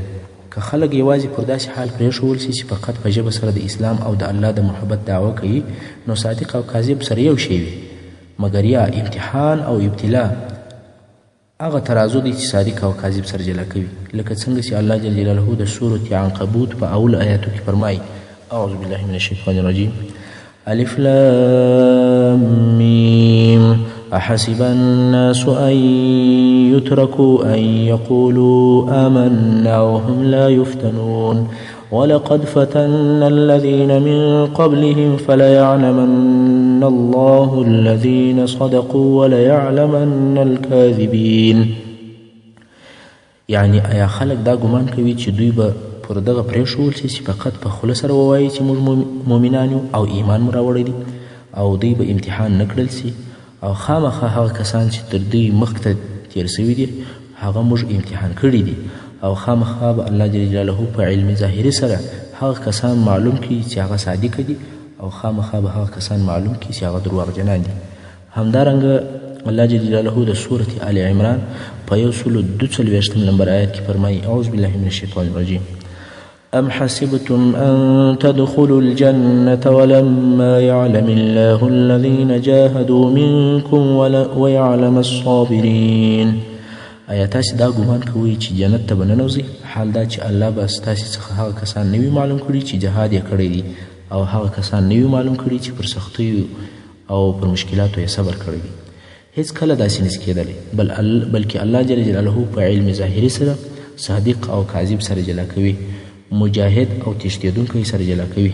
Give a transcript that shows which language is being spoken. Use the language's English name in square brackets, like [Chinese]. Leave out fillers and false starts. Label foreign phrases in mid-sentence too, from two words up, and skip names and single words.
[Pashto] که خلک یوازې پر داسې حال پرېښول سي چې فقط په ژبه سره د اسلام او د الله د محبت دعوه کوي، نو صادق او کاذب سره یو شی وي. مګر یا امتحان او ابتلا هغه ترازو دی چې صادق او کاذب سره جلا کوي، لکه څنګه چې الله جل جلاله د سورة عنکبوت په اول آیاتو کې فرمایي [Arabic] اعوذ بالله من الشیطان الرجیم الف لام میم احسب الناس ان يتركوا ان يقولوا آمنا وهم لا يفتنون ولقد فتنا الذين من قبلهم فليعلمن الله الذين صدقوا وليعلمن الكاذبين. [Pashto] یعنی آیا خلک دا ګمان کوي چې دوی به پر دغه پرېښول سي چې فقط په خوله سره ووایي چې موږ مؤمنان یو او ایمان مو راوړی دی او دوی به امتحان نه کړل سي او خامخا هغه کسان چې تر دوی مخکې تیر سوي دي هغه موږ امتحان کړي دي او خامخا به الله [Arabic] جل جلاله [Pashto] په علم ظاهري سره هغه کسان معلوم کړي چې هغه صادق دي او خامخا به هغه کسان معلوم کړي چې هغه درواغجنان دي. همدارنګه الله جل جلاله د سورة آل عمران په 142 نمبر آیت کې فرمایي [Arabic] اعوذ بالله من الشیطان الرجیم أم حسبتم أن تدخلوا الجنة ولما يعلم الله الذين جاهدوا منكم ويعلم الصابرين. [Pashto] آیا تاسې دا ګمان کوئ چې جنت ته به ننوځئ حال دا چې الله به ستاسې څخه هغه کسان نه وي معلوم کړي چې جهاد یې کړی دي او هغه کسان نه وي معلوم کړي چې پر سختیو او پر مشکلاتو یې صبر کړی دی. هیڅ کله داسې نشي کېدلی بلکې الله [Arabic] جل جلاله [Pashto] په علم ظاهري سره صادق او کاذب سره جلا کوي، مجاهد او تښتېدونکی سره جلا کوي.